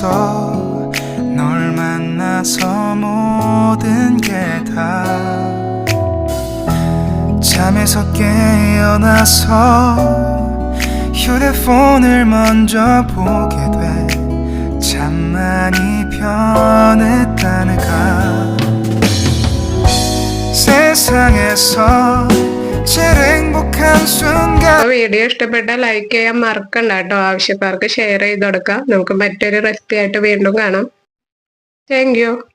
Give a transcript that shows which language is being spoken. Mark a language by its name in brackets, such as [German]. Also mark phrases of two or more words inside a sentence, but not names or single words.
[Korean] 널 만나서 모든 게 다 잠에서 깨어나서 휴대폰을 먼저 보게 돼. 참 많이 변했다는가. 세상에서 [Malayalam] വീഡിയോ ഇഷ്ടപ്പെട്ടാൽ ലൈക്ക് ചെയ്യാൻ മറക്കണ്ട കേട്ടോ. ആവശ്യക്കാർക്ക് ഷെയർ ചെയ്ത് കൊടുക്കാം. നമുക്ക് മറ്റൊരു റെസിപ്പി ആയിട്ട് വീണ്ടും കാണാം. [English] Thank you.